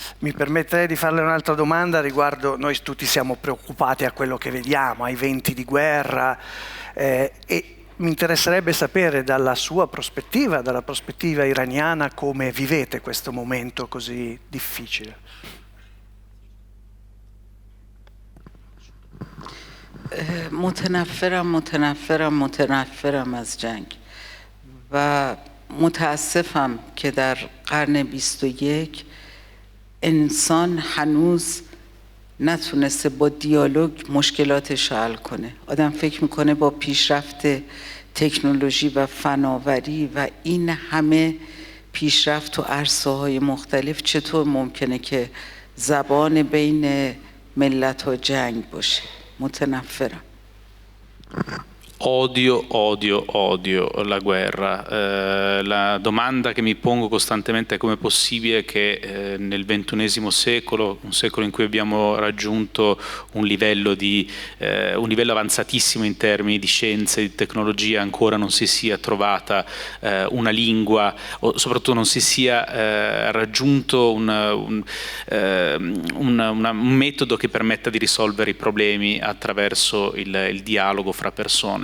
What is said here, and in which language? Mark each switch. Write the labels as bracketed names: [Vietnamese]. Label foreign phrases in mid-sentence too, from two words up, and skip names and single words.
[Italian] Mi permetterei di farle un'altra domanda riguardo, noi tutti siamo preoccupati a quello che vediamo, ai venti di guerra, e mi interesserebbe sapere dalla sua prospettiva, dalla prospettiva iraniana, come vivete questo momento così difficile. [Persian] متنفرم از جنگ و متاسفم که در قرن 21 انسان هنوز نتونسته با دیالوگ مشکلاتش حل کنه. آدم فکر میکنه با پیشرفت تکنولوژی و فناوری و این همه پیشرفت تو عرصه‌های مختلف چطور ممکنه که زبان بین ملت‌ها جنگ باشه. متنفرم. [Italian] Odio la guerra. La domanda che mi pongo costantemente è come è possibile che nel XXI secolo, un secolo in cui abbiamo raggiunto un livello avanzatissimo in termini di scienza e di tecnologia, ancora non si sia trovata una lingua, o soprattutto non si sia raggiunto un metodo che permetta di risolvere i problemi attraverso il dialogo fra persone.